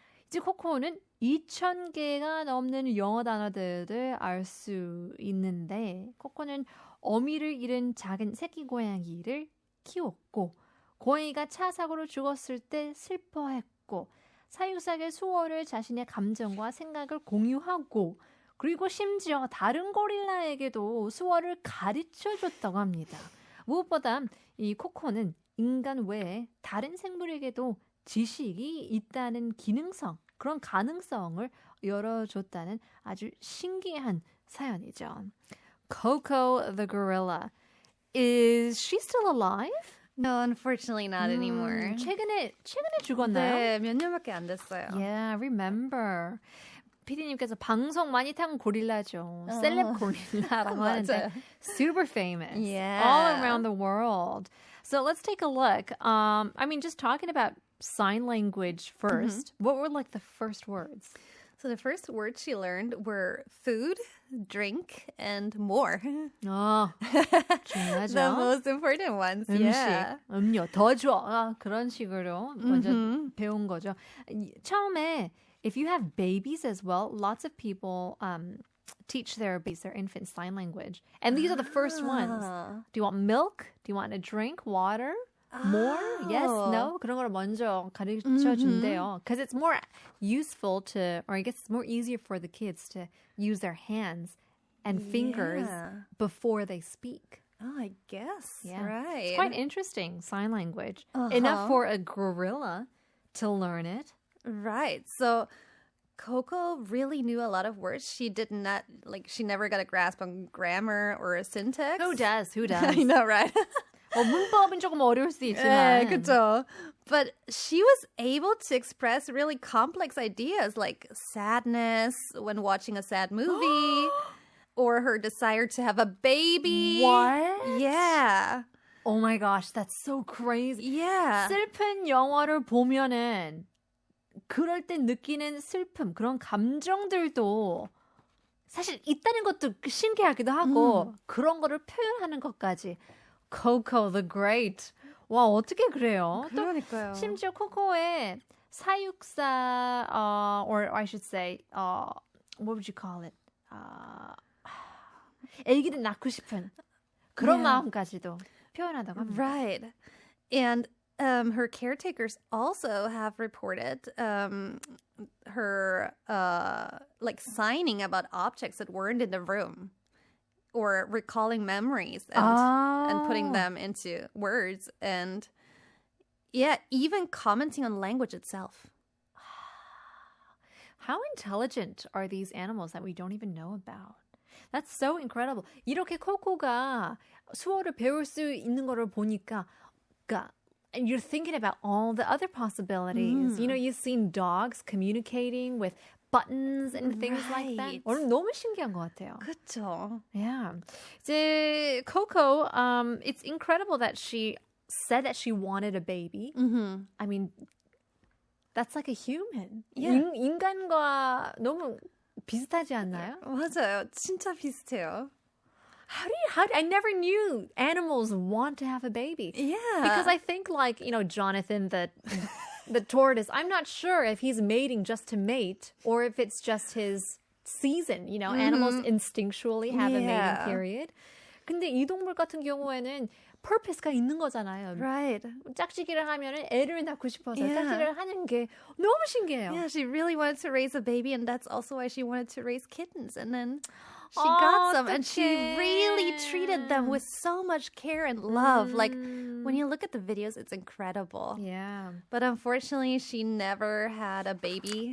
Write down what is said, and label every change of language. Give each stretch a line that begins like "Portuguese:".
Korean: 이제 코코는 2,000개가 넘는 영어 단어들을 알 수 있는데 코코는 어미를 잃은 작은 새끼 고양이를 키웠고 고양이가 차 사고로 죽었을 때 슬퍼했고 사육사의 수어를 자신의 감정과 생각을 공유하고 그리고 심지어 다른 고릴라에게도 수어를 가르쳐줬다고 합니다. 무엇보다 이 코코는 인간 외에 다른 생물에게도 지식이 있다는 기능성, 그런 가능성을 열어줬다는 아주 신기한 사연이죠.
English: Coco the gorilla. Is she still alive? No, unfortunately not anymore.
Korean: 최근에 죽었나요? 네, 몇 년밖에 안 됐어요.
English: Yeah, I remember.
Korean: 피디님께서 방송 많이 탄 고릴라죠. 셀럽 고릴라라고 하는데
English: super famous Yeah. all around the world. So let's take a look. Just talking about sign language first. What were like the first words? So the first words she learned were food, drink, and more.
Korean: 중요하죠.
English: The most important ones.
Korean: 음식,
English: Yeah.
Korean: 음료, 더 줘. 그런 식으로 먼저 배운 거죠. 처음에
English: if you have babies as well, lots of people teach their babies, their infants, sign language. And these are the first ones. Do you want milk? Do you want a drink? Water? More? Yes? No?
Korean: 그런 걸 먼저 가르쳐 준대요.
English: Because it's more useful to, or I guess it's more easier for the kids to use their hands and fingers before they speak. Oh, I guess. Yeah. Right. It's quite interesting, sign language. Enough for a gorilla to learn it. Right. So Coco really knew a lot of words. She did not, she never got a grasp on grammar or syntax. Who does? I know, right?
Korean: 문법은 조금 어려울 수 있지만. 네, 그쵸.
English: But she was able to express really complex ideas like sadness when watching a sad movie or her desire to have a baby. What? Yeah. Oh my gosh, that's so crazy. Yeah.
Korean: 슬픈 영화를 보면은 그럴 때 느끼는 슬픔, 그런 감정들도 사실 있다는 것도 신기하기도 하고 그런 거를 표현하는 것까지.
English: Coco the Great.
Korean: 와, 어떻게 그래요? 그러니까요. 또 심지어 코코의 사육사,
English: or I should say, what would you call it?
Korean: 애기를 낳고 싶은 그런 마음까지도 표현하다고 합니다.
English: Right. And her caretakers also have reported her signing about objects that weren't in the room or recalling memories and putting them into words and even commenting on language itself. How intelligent are these animals that we don't even know about? That's so incredible.
Korean: 이렇게 코코가 수어를 배울 수 있는 거를 보니까 그러니까
English: and you're thinking about all the other possibilities. You know, you've seen dogs communicating with buttons and things like that. Right.
Korean: 오늘 너무 신기한 것 같아요. 그쵸.
English: Yeah.
Korean: 이제
English: Coco, it's incredible that she said that she wanted a baby. I mean, that's like a human. Yeah.
Korean: 인간과 너무 비슷하지 않나요? 맞아요. 진짜 비슷해요.
English: I never knew animals want to have a baby. Yeah. Because I think like, you know, Jonathan, the tortoise, I'm not sure if he's mating just to mate or if it's just his season. You know, animals instinctually have a mating period.
Korean: 근데 이 동물 같은 경우에는 purpose가 있는 거잖아요.
English: Right.
Korean: 짝짓기를 하면은 애를 낳고 싶어서
English: Yeah.
Korean: 짝짓기를 하는 게 너무 신기해요.
English: Yeah, she really wanted to raise a baby, and that's also why she wanted to raise kittens. And then she Oh, got some, and she
Korean: 어떡해.
English: really treated them with so much care and love. Like, when you look at the videos, it's incredible. Yeah. But unfortunately, she never had a baby.